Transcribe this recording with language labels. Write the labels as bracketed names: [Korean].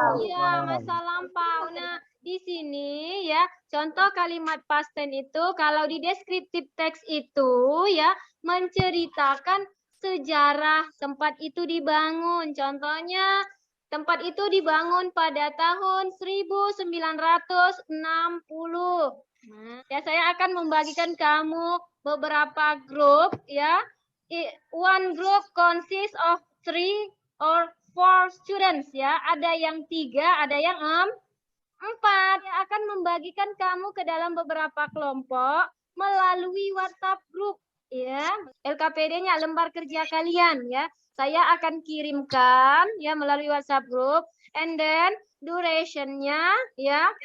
[Indonesian] Iya, masa lampau. Nah, di sini ya, contoh kalimat past tense itu kalau di descriptive text itu ya menceritakan sejarah tempat itu dibangun. Contohnya tempat itu dibangun pada tahun 1960. Nah, ya saya akan membagikan kamu beberapa grup ya. [English] One group consists of 3 or 4 students ya. [Indonesian] Ada yang 3, ada yang 4. Yang akan membagikan kamu ke dalam beberapa kelompok melalui WhatsApp group ya. LKPD-nya lembar kerja kalian ya. Saya akan kirimkan ya melalui WhatsApp group, [English] and then [Indonesian] duration-nya ya.